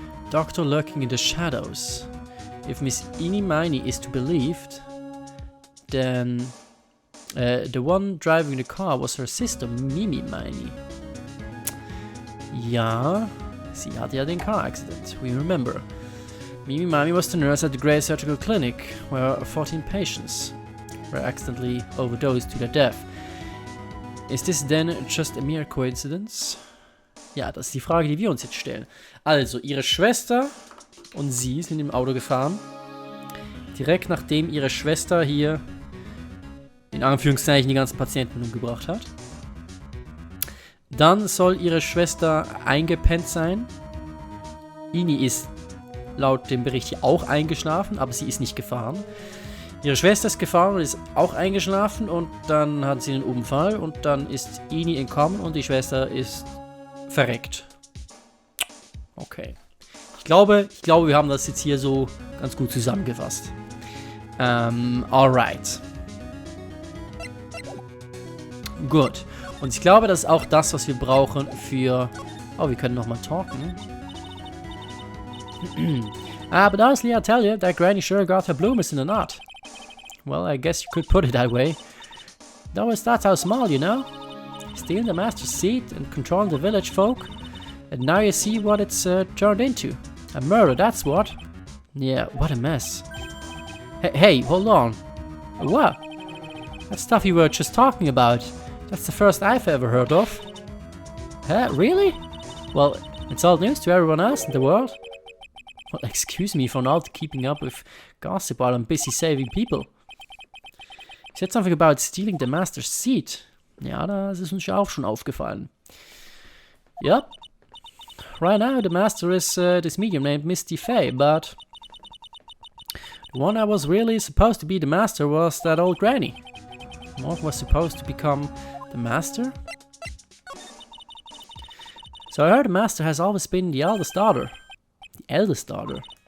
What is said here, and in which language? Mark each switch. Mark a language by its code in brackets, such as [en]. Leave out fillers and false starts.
[en] Doctor lurking in the shadows. If Miss Eenie is to be believed, then the one driving the car was her sister Mini. [de] Ja, sie hatte ja den [en] car accident, we remember. Mimi was the nurse at the Grey Surgical Clinic, where 14 patients were accidentally overdosed to their death. Is this then just a mere coincidence? [de] Ja, das ist die Frage, die wir uns jetzt stellen. Also, ihre Schwester und sie sind im Auto gefahren. Direkt nachdem ihre Schwester hier in Anführungszeichen die ganzen Patienten umgebracht hat. Dann soll ihre Schwester eingepennt sein. Ini ist laut dem Bericht hier auch eingeschlafen, aber sie ist nicht gefahren. Ihre Schwester ist gefahren und ist auch eingeschlafen und dann hat sie einen Unfall und dann ist Ini entkommen und die Schwester ist verreckt. Okay. Ich glaube, wir haben das jetzt hier so ganz gut zusammengefasst. Alright. Gut. Und ich glaube, das ist auch das, was wir brauchen für... Oh, wir können nochmal talken. [en] But honestly, I tell you, that granny sure got her bloomers in a knot. Well, I guess you could put it that way. Though it's not how small, you know? Stealing the master's seat and controlling the village folk. And now you see what it's turned into. A murder, that's what. Yeah, what a mess. Hey, hold on. What? That stuff you were just talking about. That's the first I've ever heard of. Huh? Really? Well, it's old news to everyone else in the world. Well, excuse me for not keeping up with gossip while I'm busy saving people. You said something about stealing the master's seat. [de] Ja, das ist uns ja auch schon aufgefallen. [en] Yep. Right now, the master is this medium named Misty Faye, but the one that was really supposed to be the master was that old granny. What was supposed to become the master? So I heard the master has always been the eldest daughter. The eldest daughter.